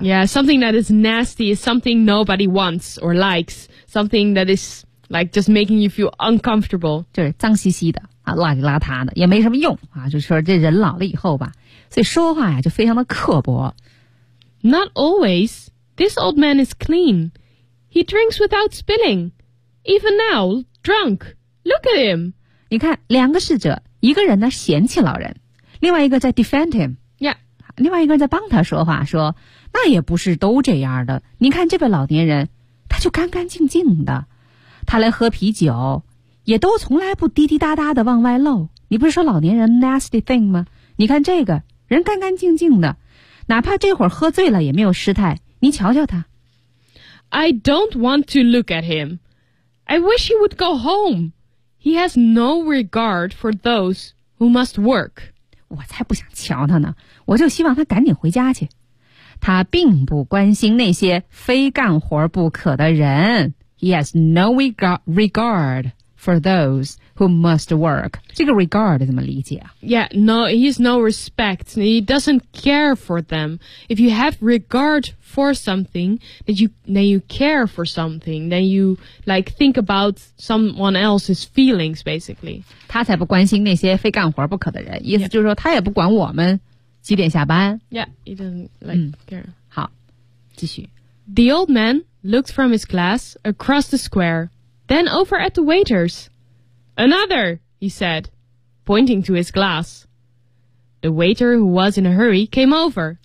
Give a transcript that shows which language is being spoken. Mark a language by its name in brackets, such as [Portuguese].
[English] Yeah, something that is nasty is something nobody wants or likes Something that is like just making you feel uncomfortable [Chinese] 就是脏兮兮的啊，邋里邋遢的也没什么用啊，就是说这人老了以后吧所以说话呀就非常的刻薄 [English] Not alwaysThis old man is clean. He drinks without spilling. Even now, drunk. Look at him. [Chinese] 你看，两个侍者，一个人呢嫌弃老人，另外一个在 [English] defend him. Yeah. [Chinese] 另外一个人在帮他说话，说那也不是都这样的。你看这位老年人，他就干干净净的，他来喝啤酒，也都从来不滴滴答答的往外漏。你不是说老年人 [English] nasty thing [Chinese] 吗？你看这个人干干净净的，哪怕这会儿喝醉了也没有失态。你瞧瞧他 [English] I don't want to look at him I wish he would go home He has no regard for those who must work [Chinese] 我才不想瞧他呢我就希望他赶紧回家去他并不关心那些非干活不可的人 [English] He has no regard for those who must work [Chinese] 这个 regard 怎么理解啊 [English] Yeah, no, he has no respect He doesn't care for them If you have regardfor something, then you care for something, then you like think about someone else's feelings, basically. [Chinese] 他才不关心那些非干活不可的人，意思就是说他也不管我们几点下班。 [English] Yeah, he doesn't like care. [Chinese] 好，继续。 [English] The old man looked from his glass across the square, then over at the waiters. Another, he said, pointing to his glass. The waiter who was in a hurry came over.